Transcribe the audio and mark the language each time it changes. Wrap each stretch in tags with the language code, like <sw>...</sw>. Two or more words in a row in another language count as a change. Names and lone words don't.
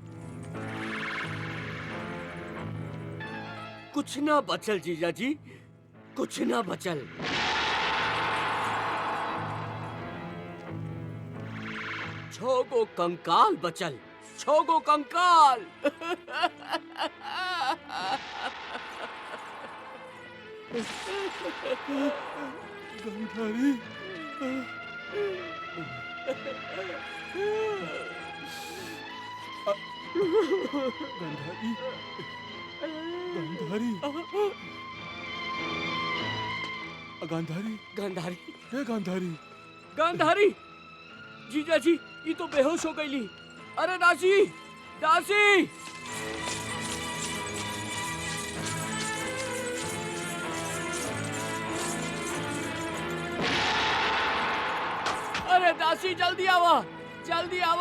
<bho>कुछ ना बचल जीजा जी, कुछ ना बचल। छो गो कंकाल बचल, 6 गो कंकाल। गांधारी गांधारी गांधारी गांधारी गांधारी, हे गांधारी गांधारी, जीजा जी ये तो बेहोश हो गईली। अरे दासी, दासी! अरे दासी जल्दी आवा, जल्दी आवा।</bho>